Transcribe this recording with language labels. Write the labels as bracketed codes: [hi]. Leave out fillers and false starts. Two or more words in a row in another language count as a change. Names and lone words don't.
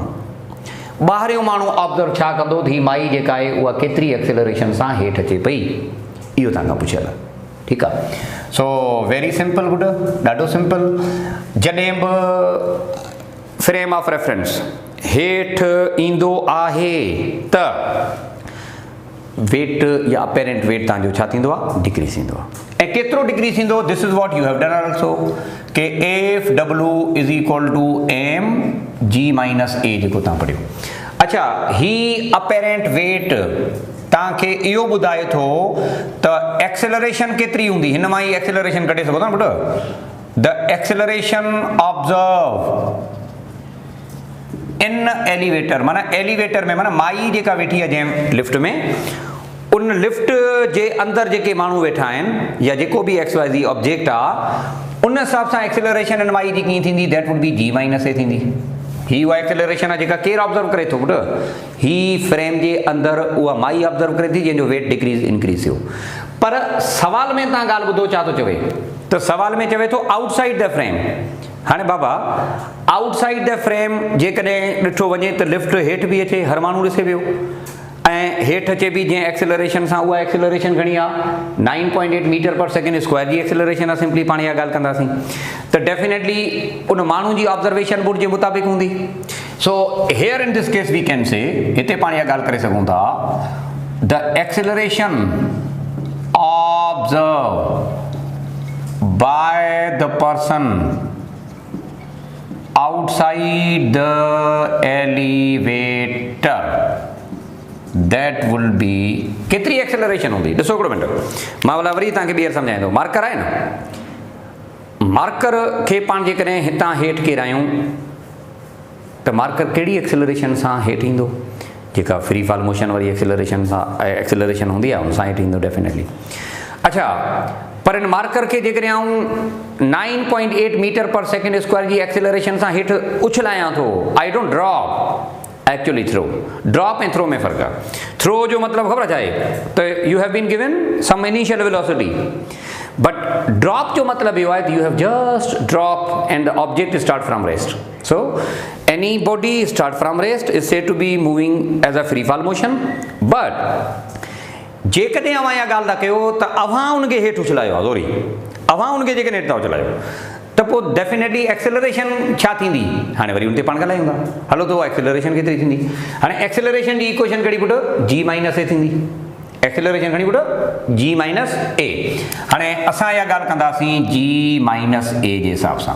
[sd] माण्हू ऑब्जर्व छा कंदो ही माई जेका आहे उहा केतिरी एक्सेलरेशन सां हेठि अचे पई इहो तव्हां खां पुछियल आहे ठीकु आहे [en] so very simple good [sd] ॾाढो सिंपल जॾहिं बि [en] frame of reference [sd] हेठि ईंदो आहे त वेट या [en] apparent weight [sd] तव्हांजो छा थींदो आहे डिक्रीज़ थींदो आहे ऐं केतिरो डिक्रीज़ थींदो [en] this is what you have done also k F W is equal to m g minus a [sd] जेको तव्हां पढ़ियो अच्छा ही [en] apparent weight [sd] तव्हांखे इहो ॿुधाए थो त एक्सेलरेशन केतिरी हूंदी हिन मां ई एक्सेलरेशन कढे सघो था न पुटु [en] the acceleration observe in elevator [sd] माना एलिवेटर में माना माई जेका वेठी आहे जंहिं लिफ्ट में उन लिफ्ट जे अंदरि जेके माण्हू वेठा आहिनि या जेको बि [en] x y z object [sd] आहे उन हिसाब सां एक्सेलरेशन इन माई जी कीअं थींदी [en] that would be g minus a [sd] थींदी ही उहा एक्सेलरेशन आहे जेका केरु ऑब्जर्व करे थो पुटु ही फ्रेम जे अंदरि उहा माई ऑब्जर्व करे थी जंहिंजो वेट [en] decrease increase [sd] थियो पर सवाल में तव्हां ॻाल्हि ॿुधो छा थो चवे त सवाल में चवे थो [en] outside the frame [sd] हाणे बाबा [en] outside the frame [sd] जेकॾहिं ॾिठो वञे त लिफ्ट हेठि बि अचे हर माण्हू ॾिसे पियो ऐं हेठि अचे बि जंहिं एक्सेलरेशन सां उहा एक्सेलरेशन घणी आहे 9.8 [en] meter per second square [sd] जी एक्सेलरेशन आहे सिंपली पाण इहा ॻाल्हि कंदासीं त डेफिनेटली उन माण्हू जी ऑब्जर्वेशन बुड जे मुताबिक़ हूंदी [en] so here in this case we can say [sd] हिते पाण इहा ॻाल्हि करे सघूं था [en] the acceleration observe by the person outside the elevator meter that will be [sd] केतरी एक्सेलरेशन होंगी। ॾिसो हिकिड़ो मिनट मां भला वरी तव्हांखे ॿीहर सम्झाईंदो। मार्कर आहे न, मार्कर खे पाण जेकॾहिं हितां हेठि किरायूं त मार्कर कहिड़ी एक्सेलरेशन सां हेठि ईंदो, जेका [en] free fall motion [sd] वारी एक्सेलरेशन हूंदी आहे उन सां हेठि ईंदो डेफिनेटली। अच्छा, पर इन मार्कर खे जेकॾहिं आऊं 9.8 [en] meter per second square [sd] जी एक्सेलरेशन सां हेठि उछलायां थो, [en] I don't drop, actually throw. [sd] ड्रॉप ऐं थ्रो में फ़र्क़ु आहे। थ्रो जो मतिलबु ख़बर छा आहे त [en] you have been given some initial velocity, but drop [sd] जो मतिलबु इहो आहे त [en] you have just drop and the object start from rest. सो any body start from rest is said to be moving as a free fall motion, but [sd] जेकॾहिं अवां इहा ॻाल्हि था कयो त अवां उनखे हेठि उछलायो आहे, सॉरी अवां उनखे जेकॾहिं हेठि था उछलायो त पोइ डेफिनेटली एक्सेलरेशन छा थींदी, हाणे वरी उन ते पाण ॻाल्हायूं था। हलो त उहा एक्सेलरेशन केतिरी थींदी। हाणे एक्सेलरेशन जी इक्वेशन कहिड़ी पुटु, [en] g minus a [sd] थींदी। एक्सेलरेशन खणी पुटु [en] g minus a. [sd] हाणे असां इहा ॻाल्हि कंदासीं [en] g minus a [sd] जे हिसाब सां।